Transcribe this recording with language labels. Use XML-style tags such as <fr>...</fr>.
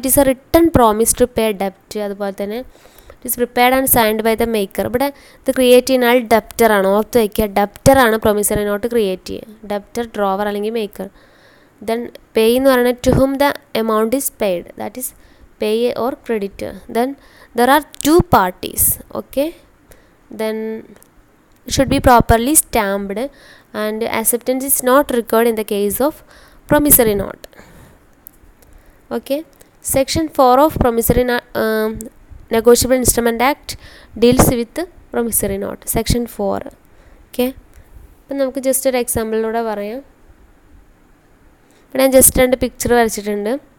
<en>It is A written promise to pay ഡെപ്റ്റ്.</en> <ml>അതുപോലെ തന്നെ</ml> <en>It is prepared and signed by the maker.</en> <ml>ഇവിടെ ഇത് create ചെയ്യുന്ന ആൾ ഡെപ്റ്ററാണ്. ഓർത്ത് വയ്ക്കുക, ഡെപ്റ്ററാണ് പ്രൊമിസറി നോട്ട് ക്രിയേറ്റ് ചെയ്യുക.</ml> <en>debtor, drawer</en> <ml>അല്ലെങ്കിൽ</ml> <en>Maker. Then pay</en> <ml>എന്ന് പറയുന്നത്</ml> <en>To whom the amount is paid, that is pay or creditor. Then there are 2 parties. Okay, then should be properly stamped and acceptance is not required in the case of promissory note. Okay, section 4 of promissory negotiable instrument act deals with promissory note, section 4.</en> <ml>Okay, അപ്പോൾ നമുക്ക് just ഒരു എക്സാമ്പിളിലൂടെ പറയാം. ഇവിടെ ഞാൻ just 2 picture വരച്ചിട്ടുണ്ട്.</ml>